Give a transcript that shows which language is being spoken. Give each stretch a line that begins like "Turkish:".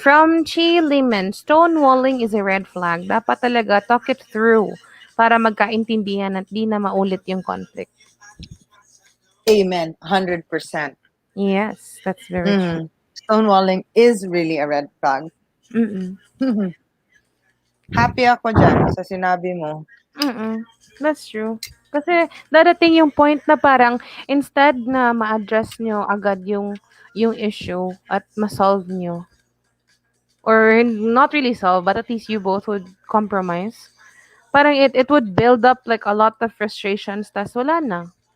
English: From Chi Liman, stonewalling is a red flag.
Filipino: Dapat talaga
English: talk it through
Filipino: para magkaintindihan at di na maulit yung conflict.
English: Amen. 100%. Yes, that's very true. Mm. Stonewalling is really a red flag. Mm-mm.
Filipino: Happy ako dyan sa sinabi mo.
English: Mm. That's true.
Filipino: Kasi darating yung point na parang instead na ma-address nyo agad yung issue at ma-solve nyo,
English: or not really solve, but at least you both would compromise. Parang it would build up like a lot of frustrations,
Filipino: tas wala na.